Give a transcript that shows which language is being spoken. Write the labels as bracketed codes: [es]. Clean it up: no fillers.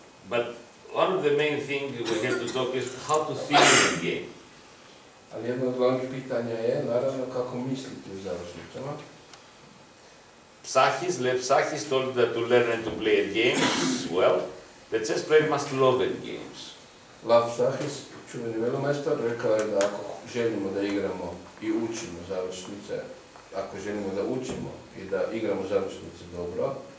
[en] But one of the main things we have to talk is how to think in the game. [sr] Ali jedno od glavnih pitanja je, naravno, kako misliti u završnicama. [en] Psachis told that to learn and to play at games, well, the chess player must love at games. [sr] Lav Psachis, čuveni velomajstor, rekao je da ako želimo da igramo i učimo završnice, ako želimo da učimo i da igramo završnice dobro,